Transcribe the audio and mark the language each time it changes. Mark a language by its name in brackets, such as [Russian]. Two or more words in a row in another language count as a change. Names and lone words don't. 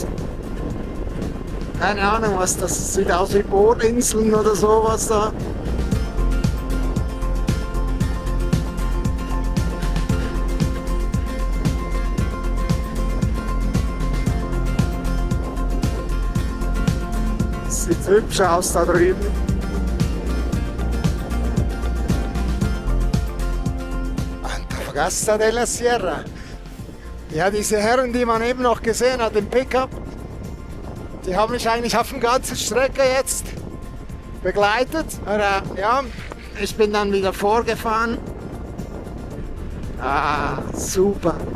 [German] Keine Ahnung, was das sieht aus wie Bohrinseln oder sowas da. Sieht hübsch aus da drüben. Antofagasta de la Sierra. Ja, diese Herren, die man eben noch gesehen hat im Pickup, die haben mich eigentlich auf der ganzen Strecke jetzt begleitet. Oder, ja, ich bin dann wieder vorgefahren. Ah, super.